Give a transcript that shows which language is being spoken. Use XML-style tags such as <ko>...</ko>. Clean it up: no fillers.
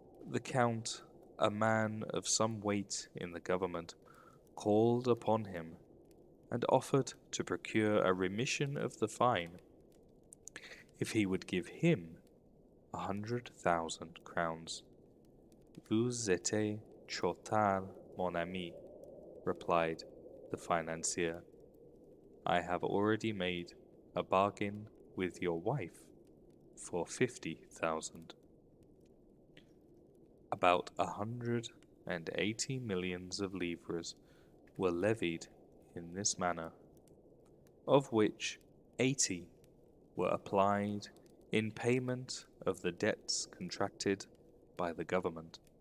<en>The Count, a man of some weight in the government, called upon him, and offered to procure a remission of the fine, if he would give him 100,000 crowns.</en> <fr>Vous êtes trop tard, mon ami,</fr> <en>replied the financier. I have already made a bargain with your wife for 50,000. About 180 millions of livres were levied in this manner, of which 80 were applied in payment of the debts contracted by the government.</en>